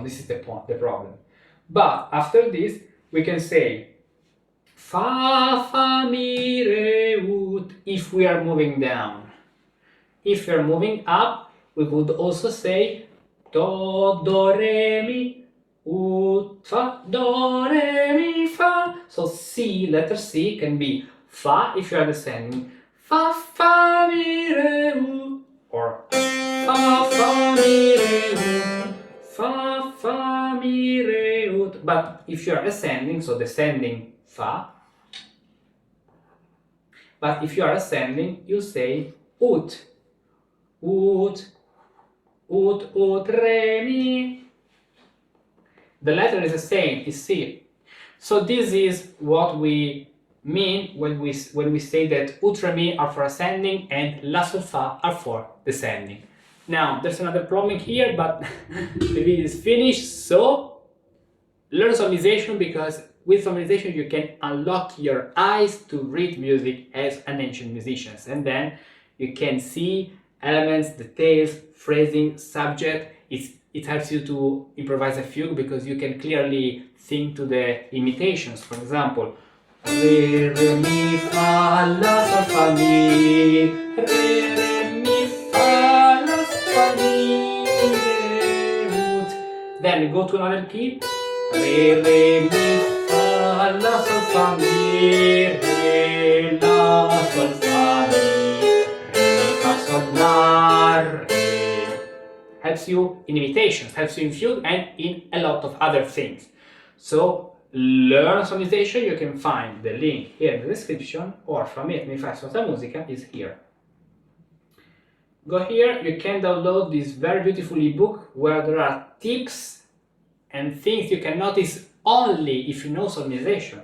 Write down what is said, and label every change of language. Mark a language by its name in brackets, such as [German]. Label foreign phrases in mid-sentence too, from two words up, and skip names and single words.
[English] This is the problem. But after this, we can say fa, mi, re, ut, if we are moving down. If we are moving up, we would also say do, re, mi, ut, fa, do, re, mi, fa. So C, letter C can be fa if you are descending, fa, mi, re, ut, or fa, mi, re, ut, fa, mi, re, ut. But if you are ascending, so descending fa, But if you are ascending, you say ut, ut, ut, ut, re, mi. The letter is the same, is C. So this is what we mean when we say that ut, re, mi are for ascending and la, sol, fa are for descending. Now, there's another problem here, but the video is finished, so learn solmization, because with solmization you can unlock your eyes to read music as an ancient musician, and then you can see elements, details, phrasing, subject. It helps you to improvise a fugue because you can clearly think to the imitations. For example, re, re, mi, fa, la, sol, fa, mi, re, re, mi, fa, la, sol, fa, mi, re, ut. Then go to another key. Re, re, mi, fa, la, sol, fa, mi, re, la, sol, fa, mi, re, mi, fa, sol, la, re. Helps you in imitations, helps you in fugue, and in a lot of other things. So learn solmization. You can find the link here in the description, or from it, mi fai sonata musica is here. Go here, you can download this very beautiful ebook where there are tips and things you can notice only if you know solmization.